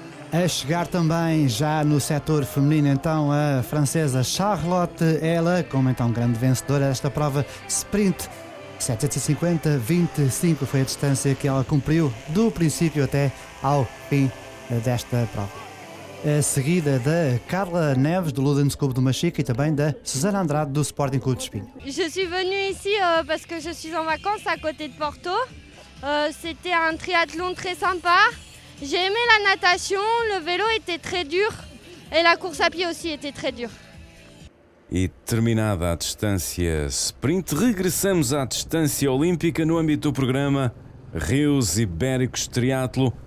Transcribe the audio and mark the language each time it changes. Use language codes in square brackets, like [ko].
[pt] A chegar também já no setor feminino, então, a francesa Charlotte Ella, como então grande vencedora desta prova sprint. 750-25 foi a distância que ela cumpriu do princípio até ao fim desta prova. A seguida da Carla Neves do Ludens Club do Machico e também da Susana Andrade do Sporting Clube de Espinho. [fr] Je suis venue ici parce que je suis en vacances à côté de Porto. C'était un triathlon très sympa. J'ai aimé la natation, le vélo était très dur et la course à pied aussi était très dure. [pt] E terminada a distância sprint, regressamos à distância olímpica no âmbito do programa Rios Ibéricos Triatlo.